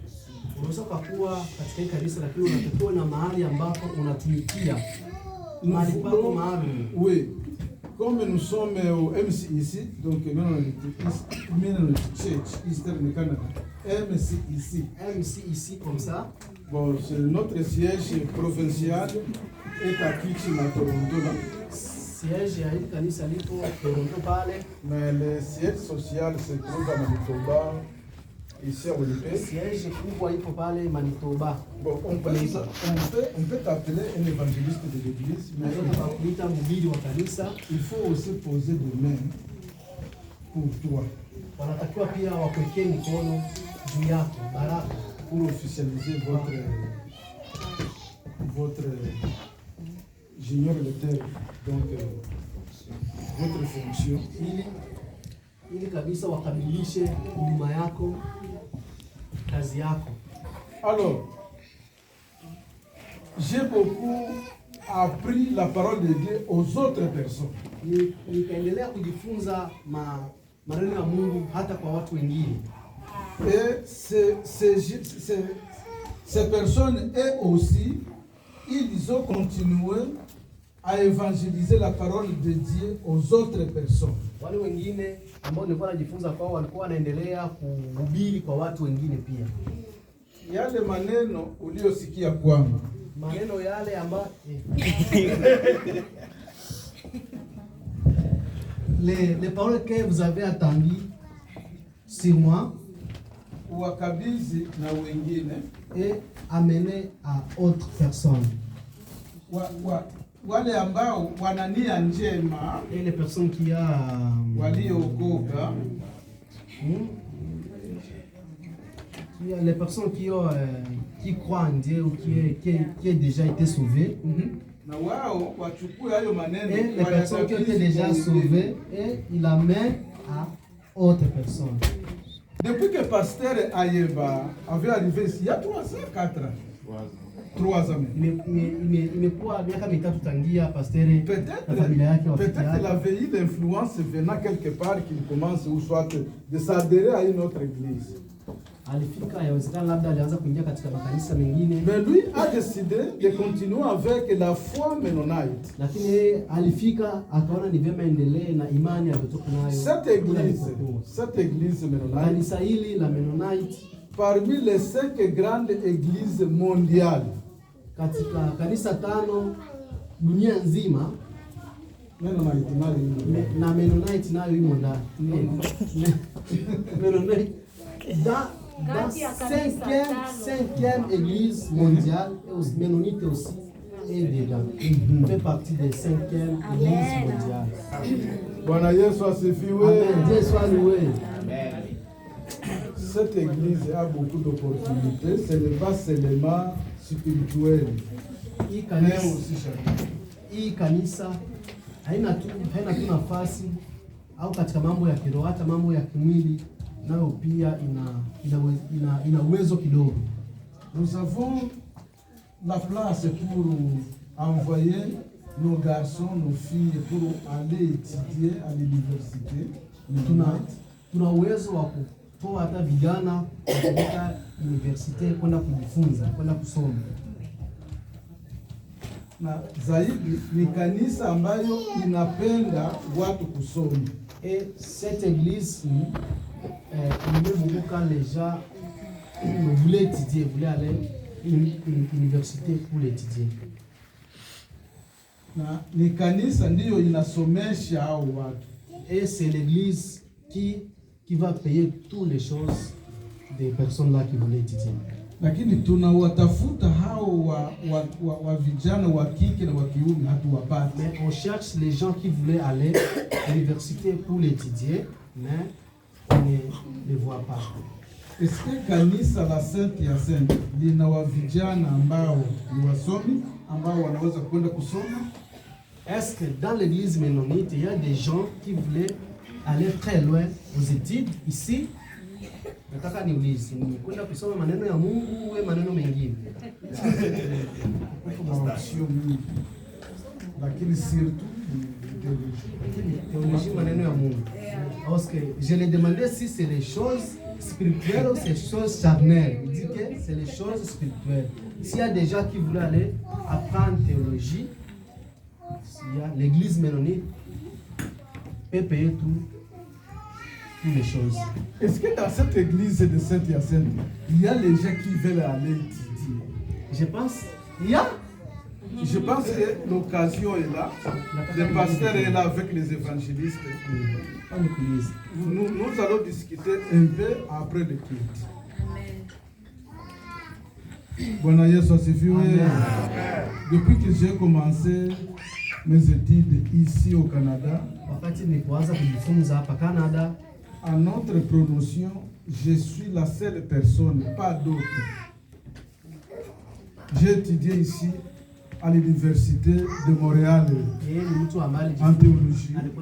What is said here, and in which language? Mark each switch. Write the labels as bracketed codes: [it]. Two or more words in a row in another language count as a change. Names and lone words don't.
[fr] Oui, comme nous sommes au MC ici, donc Eastern Canada, MC ici comme ça. Bon, c'est notre siège provincial est à Kitchener, Toronto là. [sw] Siège ya hili kanisa lipo Toronto pale. [fr] Mais le siège social se trouve à Manitoba, ici à Winnipeg. [sw] Siège kubwa ipo pale Manitoba. [fr] Bon, on peut t'appeler un évangéliste de l'église, mais il faut aussi poser des mains pour toi. [sw] Wanatakiwa pia wakuwekee mikono juu yako, baraka, [fr] pour officialiser votre j'ignore le terme, donc votre fonction. [sw] Ili kabisa wakamilishe huduma yako, kazi yako. [fr] Alors, j'ai beaucoup appris la parole de Dieu aux autres personnes. [sw] Nikaendelea kujifunza maneno ya Mungu hata kwa watu wengine. [fr] Et ces personnes, eux aussi, ils ont continué à évangéliser la parole de Dieu aux autres personnes. [sw] Wale wengine ambao nilikuwa najifunza kwao walikuwa wanaendelea kuhubiri kwa watu wengine pia. Yale maneno uliyosikia kwangu, maneno yale ambayo [fr] les paroles que vous avez entendues sur moi, [sw] wakabidhi na wengine [fr] et amener à autres personnes. [sw] Wale ambao wana nia njema, [fr] et les personnes qui [sw] waliokoka, [fr] les personnes qui croient en Dieu ou qui est déjà été sauvées. [sw] Na wao wachukue hayo maneno, [fr] et les personnes qui ont été déjà sauvées et il amène à autres personnes. Depuis que pasteur Ayeba avait arrivé ici, il y a 3 ans, 4 ans. 3 ans. [sw] Imekuwa miaka mitatu tangia pasteur na familia yake wafika. [fr] Peut-être il avait eu l'influence venant quelque part qu'il commence ou soit de s'adhérer à une autre église. [sw] Alifika, yawezekana labda alianza kuingia katika makanisa mengine. [fr] Mais lui a décidé de continuer avec la foi mennonite. [sw] Lakini yeye alifika akaona ni vyema endelee na imani aliyotoka nayo. [fr] Cette église mennonite, [sw] kanisa hili la Mennonite, [fr] parmi les 5 grandes églises mondiales, [sw] katika kanisa 5 dunia nzima, na Mennonite nayo imo ndani. [fr] Mennonite dans 5e église mondiale, et aussi Mennonite aussi est dedans. Fait partie des 5e église mondiale. [sw] Bwana Yesu asifiwe. [fr] Amen. Dieu soit loué. Amen. Cette église a beaucoup d'opportunités, ce n'est pas seulement spirituel. [sw] Hii kanisa haina tu nafasi au katika mambo ya kiroho, hata mambo ya kimwili nayo pia ina uwezo kidogo. [fr] Nous avons la place pour envoyer nos garçons, nos filles pour aller étudier à l'université. [sw] Tuna uwezo wa kutoa hata vijana katika university kwenda kujifunza, kwenda kusoma. Na zaidi ni kanisa ambayo inapenda watu kusoma. [fr] Et cette église aime beaucoup quand les gens voulaient étudier, voulaient aller à l'université pour l'étudier. [sw] Na ni kanisa ndiyo inasomesha hao watu. [fr] Et c'est l'église qui va payer toutes les choses des personnes là qui voulaient étudier. [sw] Lakini tunawatafuta hao wa vijana wa kike na wa kiume hatuwapati. [fr] Mais on cherche les gens qui voulaient aller à l'université pour l'étudier, mais on ne les voit pas. Est-ce que [sw] kanisa la Saint-Hyacinthe lina wa vijana ambao ni wasomi ambao wanaweza kwenda kusoma? [fr] Est-ce que dans l'église Mennonite, il y a des gens qui voulaient aller très loin aux études ici? [sw] Nataka niulize, kwenda kusoma maneno ya Mungu au maneno mengine? Lakini surtout théologie, maneno ya Mungu. [fr] Parce que je lui ai demandé si c'est les choses spirituelles ou ces choses charnelles. Il dit que c'est les choses spirituelles. S'il y a des gens qui voulaient aller apprendre théologie, l'église Mennonite peut payer toutes les choses. Est-ce que dans cette église de Saint-Hyacinthe, il y a les gens qui veulent aller étudier? Je pense, il y a. Je pense que l'occasion est là. Le pasteur est là avec les évangélistes. Nous allons discuter un peu après le culte. [sw] Bwana Yesu asifiwe. [fr] Depuis que j'ai commencé mes études ici au Canada, à notre promotion, je suis la seule personne, pas d'autre. J'ai étudié ici à l'université de Montréal en théologie.